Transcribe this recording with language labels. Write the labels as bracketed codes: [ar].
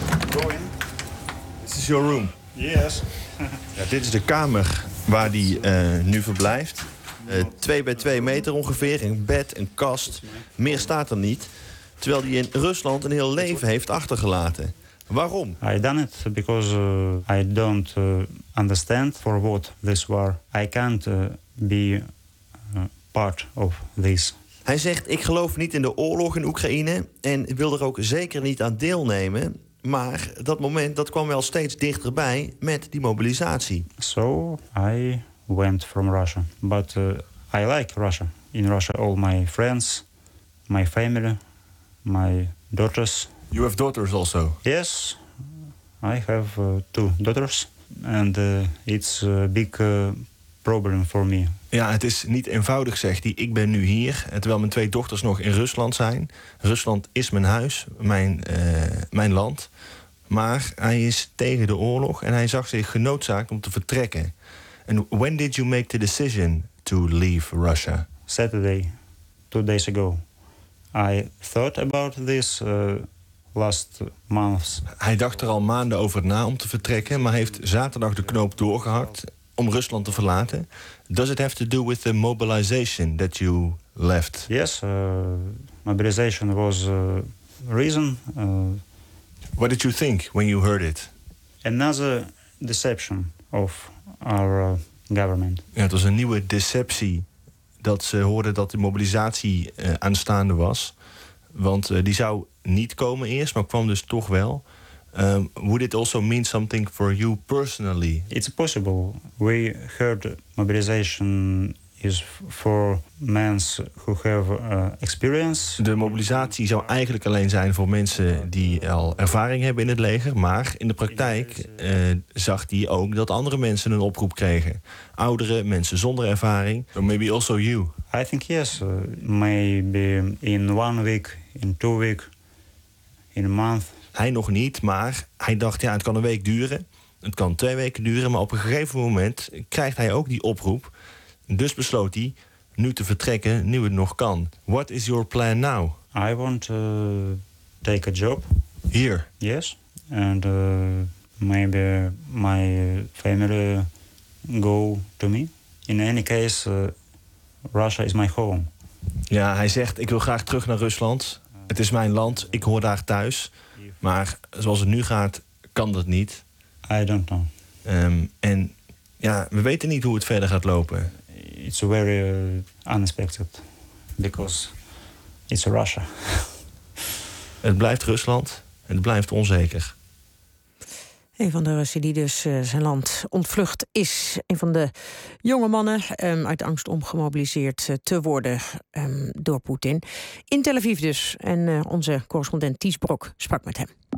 [nl] Dit is [en] your room. Yes. [nl] Ja, dit is de kamer waar die nu verblijft. 2 bij 2 meter ongeveer, een bed, een kast. Meer staat er niet. Terwijl die in Rusland een heel leven heeft achtergelaten. Waarom? [en] I done it because I don't understand for what this war. I can't be part of this. [nl] Hij zegt: ik geloof niet in de oorlog in Oekraïne en wil er ook zeker niet aan deelnemen. Maar dat moment dat kwam wel steeds dichterbij met die mobilisatie. [en] So I went from Russia, but I like Russia. In Russia, all my friends, my family, my daughters. You have daughters also? Yes, I have 2 daughters, and it's a big problem for me. [nl] Ja, het is niet eenvoudig, zegt hij. Ik ben nu hier, terwijl mijn 2 dochters nog in Rusland zijn. Rusland is mijn huis, mijn land. Maar hij is tegen de oorlog en hij zag zich genoodzaakt om te vertrekken. [en] And when did you make the decision to leave Russia? Saturday, 2 days ago. I thought about this last months. [nl] Hij dacht er al maanden over na om te vertrekken, maar heeft zaterdag de knoop doorgehakt om Rusland te verlaten. [en] Does it have to do with the mobilization that you left? Yes, mobilization was a reason. What did you think when you heard it? Another deception of our government. [nl] Ja, het was een nieuwe deceptie dat ze hoorden dat de mobilisatie aanstaande was. Want die zou niet komen eerst, maar kwam dus toch wel. [en] Would it also mean something for you personally? It's possible. We heard mobilization is for men who have experience. [nl] De mobilisatie zou eigenlijk alleen zijn voor mensen die al ervaring hebben in het leger. Maar in de praktijk zag hij ook dat andere mensen een oproep kregen. Ouderen, mensen zonder ervaring. [en] So maybe also you. I think yes. Maybe in 1 week, in 2 weeks, in a month. [nl] Hij nog niet, maar hij dacht, ja, het kan 1 week duren. Het kan 2 weken duren, maar op een gegeven moment krijgt hij ook die oproep. Dus besloot hij nu te vertrekken, nu het nog kan. [en] What is your plan now? I want to take a job. Here? Yes. And maybe my family go to me. In any case, Russia is my home. [nl] Ja, hij zegt, ik wil graag terug naar Rusland. Het is mijn land, ik hoor daar thuis. Maar zoals het nu gaat, kan dat niet. [en] I don't know. [nl] En ja, we weten niet hoe het verder gaat lopen. [en] It's very unexpected, because it's Russia. [nl] Het blijft Rusland en het blijft onzeker. Een van de Russen die dus zijn land ontvlucht is. Een van de jonge mannen uit angst om gemobiliseerd te worden door Poetin. In Tel Aviv dus. En onze correspondent Ties Brok sprak met hem.